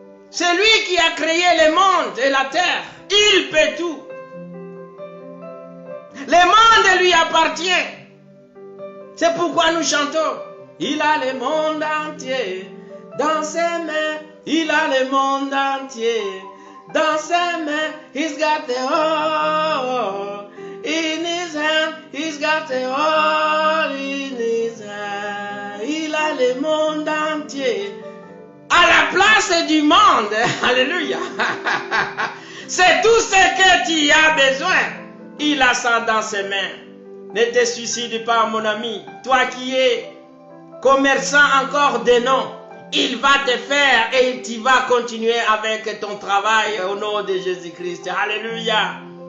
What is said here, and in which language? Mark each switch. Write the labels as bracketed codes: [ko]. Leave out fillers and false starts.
[fr] C'est lui qui a créé le monde et la terre. Il peut tout. Le monde lui appartient. C'est pourquoi nous chantons. Il a le monde entier dans ses mains. Il a le monde entier dans ses mains. [en] He's got the whole in his hand. He's got the whole in his hand. [fr] Il a le monde entier à la place du monde. Alléluia. C'est tout ce que tu as besoin. Il a ça dans ses mains. Ne te suicide pas, mon ami. Toi qui es commerçant encore de nom, il va te faire et tu vas continuer avec ton travail au nom de Jésus-Christ. Alléluia.